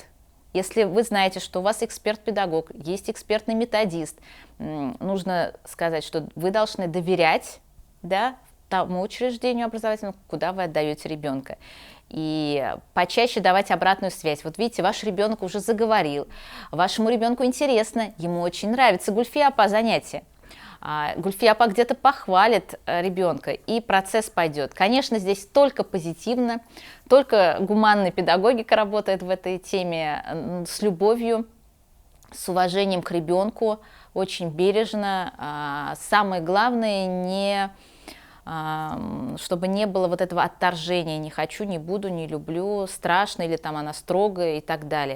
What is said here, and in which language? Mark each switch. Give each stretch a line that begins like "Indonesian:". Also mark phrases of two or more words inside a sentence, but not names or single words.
Russian: Если вы знаете, что у вас эксперт-педагог, есть экспертный методист, нужно сказать, что вы должны доверять, да, тому учреждению образовательному, куда вы отдаете ребенка. И почаще давать обратную связь. Вот видите, ваш ребенок уже заговорил, вашему ребенку интересно, ему очень нравится Гульфия апа занятие. Гульфия апа где-то похвалит ребенка, и процесс пойдет. Конечно, здесь только позитивно, только гуманная педагогика работает в этой теме, с любовью, с уважением к ребенку, очень бережно. Самое главное, чтобы не было вот этого отторжения, не хочу, не буду, не люблю, страшно, или там она строгая и так далее.